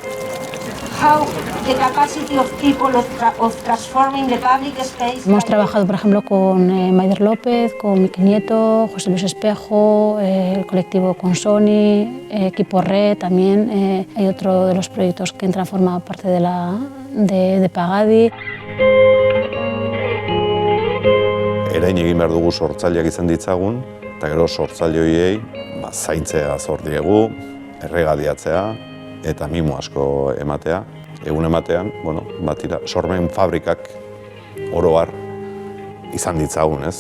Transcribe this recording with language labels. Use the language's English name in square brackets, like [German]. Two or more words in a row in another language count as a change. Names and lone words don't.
[Spanish] Hemos trabajado, por ejemplo, con Maider López, con Miquel Nieto, José Luis Espejo, el colectivo con Sony, Equipo Red también. Hay otro de los proyectos que entra a formar parte de Pagadi. [Basque] Erain egin behar dugu sortzaileak izan ditzagun, eta gero sortzaile horiei zaintzea zor diegu, erregadiatzea eta mimo asko ematea. Egun ematean, bueno, sormen fabrikak oro har izan ditzagun, ez?